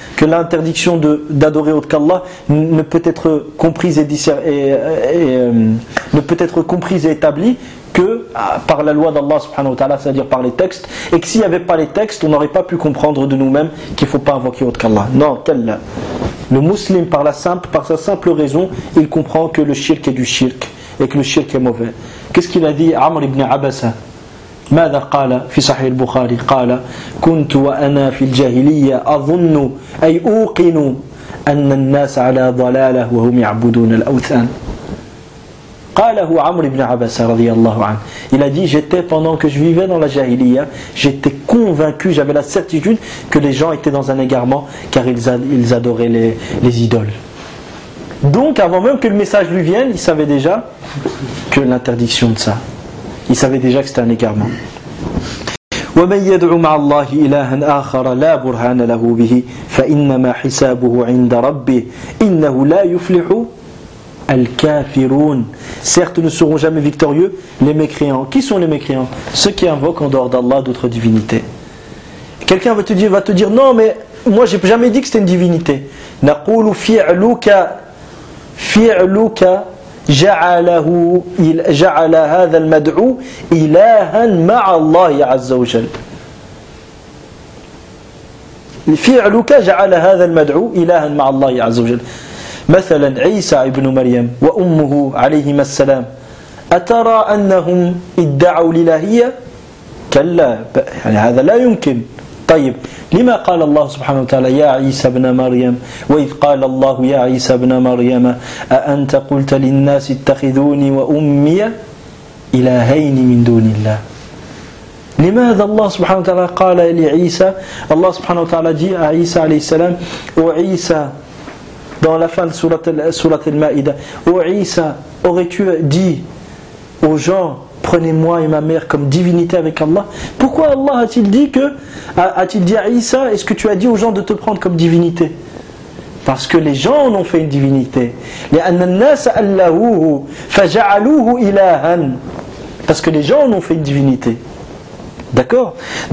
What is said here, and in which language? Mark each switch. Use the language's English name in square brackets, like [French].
[French] Que l'interdiction d'adorer autre qu'Allah ne peut être comprise et établie que par la loi d'Allah subhanahu wa ta'ala, c'est-à-dire par les textes. Et que s'il n'y avait pas les textes, on n'aurait pas pu comprendre de nous-mêmes qu'il ne faut pas invoquer autre qu'Allah. Non, kalla. Le musulman, par sa simple raison, il comprend que le shirk est du shirk et que le shirk est mauvais. Qu'est-ce qu'il a dit Amr ibn Abasa? [Arabic] ماذا قال في صحيح البخاري قال كنت وأنا في الجاهلية أظن أي أوقن أن الناس على ضلالة وهم يعبدون الأوثان. قاله عمر ibn Abasa رضي الله عنه. [French] Il a dit j'étais pendant que je vivais dans la jahiliya, j'étais convaincu, j'avais la certitude que les gens étaient dans un égarement car ils adoraient les idoles. Donc avant même que le message lui vienne, il savait déjà que l'interdiction de ça. Il savait déjà que c'était un égarement. [Arabic] ومن يدعو مع الله إلها آخر لا برهان له به فإنما حسابه عند ربه إنه لا يفلح الكافرون. [French] Certes ne seront jamais victorieux les mécréants. Qui sont les mécréants? Ceux qui invoquent en dehors d'Allah d'autres divinités. Quelqu'un va te dire non mais moi j'ai jamais dit que c'était une divinité. [Arabic] نقول فعلك جعله جعل هذا المدعو إلها مع الله عز وجل. فعلك جعل هذا المدعو إلها مع الله عز وجل. مثلا عيسى ابن مريم وأمه عليهما السلام أترى أنهم ادعوا الإلهية؟ كلا، يعني هذا لا يمكن. طيب لما قال الله سبحانه وتعالى يا عيسى ابن مريم وإذ قال الله يا عيسى ابن مريم أأنت قلت للناس اتخذوني وأمي إلهين من دون الله؟ لماذا الله سبحانه وتعالى قال لعيسى؟ الله سبحانه وتعالى جاء عيسى عليه السلام وعيسى [French] dans la fin de sourate Al-Ma'ida, où Isa, aurais-tu dit aux gens, prenez-moi et ma mère comme divinité avec Allah? Pourquoi Allah a-t-il dit à Isa, est-ce que tu as dit aux gens de te prendre comme divinité? Parce que les gens en ont fait une divinité. [Arabic] لِأَنَّ النَّاسَ أَلَّهُوهُ فَجَعَلُوهُ إِلَهًا. [French] parce que les gens en ont fait une divinité. D'accord ?